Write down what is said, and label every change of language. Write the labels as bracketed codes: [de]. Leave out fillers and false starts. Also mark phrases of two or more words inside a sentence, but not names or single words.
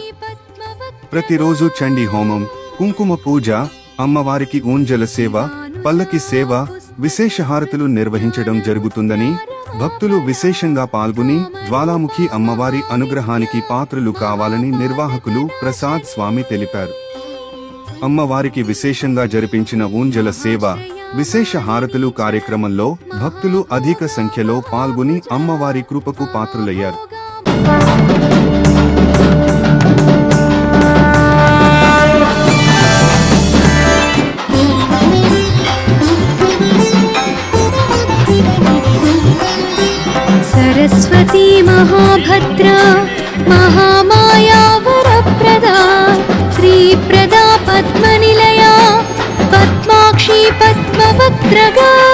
[te] ప్రతిరోజు చండీ హోమం, కుంకుమ పూజ, అమ్మవారికి ఊంజల సేవ, పల్లకి సేవ, విశేష హారతులు నిర్వహించడం జరుగుతుందని, భక్తులు విశేషంగా పాల్గొని జ్వాలాముఖి అమ్మవారి అనుగ్రహానికి పాత్రులు కావాలని నిర్వాహకులు ప్రసాద్ స్వామి తెలిపారు. అమ్మవారికి విశేషంగా జరిపించిన ఊంజల సేవ, విశేష హారతులు కార్యక్రమంలో భక్తులు అధిక సంఖ్యలో పాల్గొని అమ్మవారి కృపకు పాత్రులయ్యారు. [sa] सरस्वती महाभद्रा महामाया वरप्रदा श्रीप्रदा पद्मनिलया पद्माक्षी पद्मवक्त्रगा